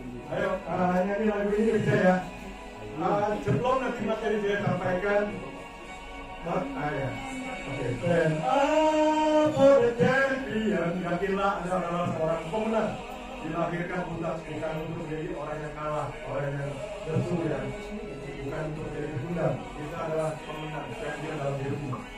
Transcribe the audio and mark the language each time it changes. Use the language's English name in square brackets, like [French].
[Indonesian] Ayo, nyanyi lagu ini bisa ya. Sebelum nanti materi saya sampaikan, ya. [English] Oke, stand up for the champion. [Indonesian] Yakinlah Anda adalah seorang pemenang. Dilahirkan bukan untuk menjadi orang yang kalah, orang yang lesu ya, bukan untuk menjadi pecundang. Kita adalah pemenang, champion dalam hidupmu.